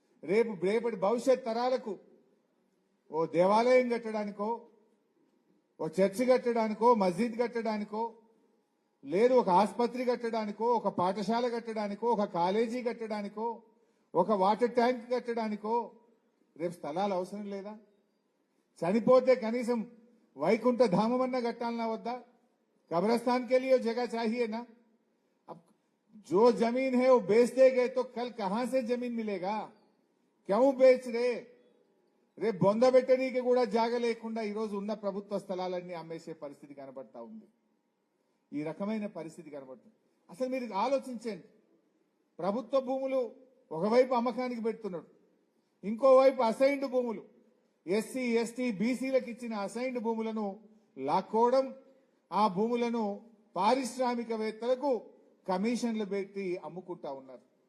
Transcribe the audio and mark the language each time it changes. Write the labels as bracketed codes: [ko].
[te] రేపటి భవిష్యత్ తరాలకు ఓ దేవాలయం కట్టడానికో, ఓ చర్చి కట్టడానికో, మస్జిద్ కట్టడానికో, లేదు ఒక ఆసుపత్రి కట్టడానికో, ఒక పాఠశాల కట్టడానికో, ఒక కాలేజీ కట్టడానికో, ఒక వాటర్ ట్యాంక్ కట్టడానికో రేపు స్థలాలు అవసరం లేదా? చనిపోతే కనీసం వైకుంఠ ధామమన్నా కట్టాలన్నా వద్దా? [hi] कब्रिस्तान के लिए जगह चाहिए ना. अब जो जमीन है वो बेचते गए तो कल कहां से जमीन मिलेगा? क्यों बेच रहे? [te] రేపు బొందబెట్టనీకి కూడా జాగ లేకుండా ఈ రోజు ఉన్న ప్రభుత్వ స్థలాలన్నీ అమ్మేసే పరిస్థితి కనబడతా ఉంది. ఈ రకమైన పరిస్థితి కనబడుతుంది. అసలు మీరు ఆలోచించండి, ప్రభుత్వ భూములు ఒకవైపు అమ్మకానికి పెడుతున్నాడు, ఇంకోవైపు అసైన్డ్ భూములు, ఎస్సీ ఎస్టీ బీసీలకు ఇచ్చిన అసైన్డ్ భూములను లాక్కోవడం, ఆ భూములను పారిశ్రామికవేత్తలకు కమిషన్లు పెట్టి అమ్ముకుంటా ఉన్నారు.